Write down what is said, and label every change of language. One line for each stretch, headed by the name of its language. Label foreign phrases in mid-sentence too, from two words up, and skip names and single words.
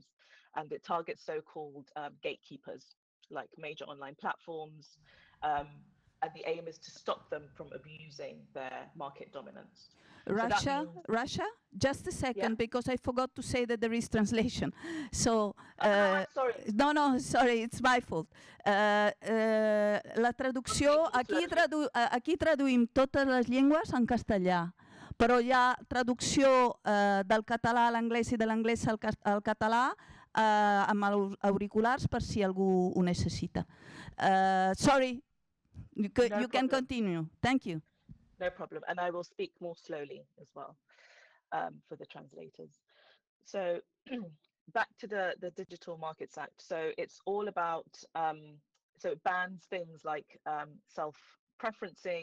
English: And it targets so-called gatekeepers, like major online platforms, and the aim is to stop them from abusing their market dominance. Rasha, just a second, Yeah. because I forgot to say that there is translation. So, Sorry. no, sorry, it's my fault.
Catalan: La traducció, aquí traduïm totes les llengües en castellà, però hi ha traducció del català a l'anglès i de l'anglès al català amb auriculars per si algú ho necessita.
English: Sorry, you can continue. Thank you. No problem. And I will speak more slowly as well for the translators. So back to the Digital Markets Act. So it's all about, so it bans things like self-preferencing.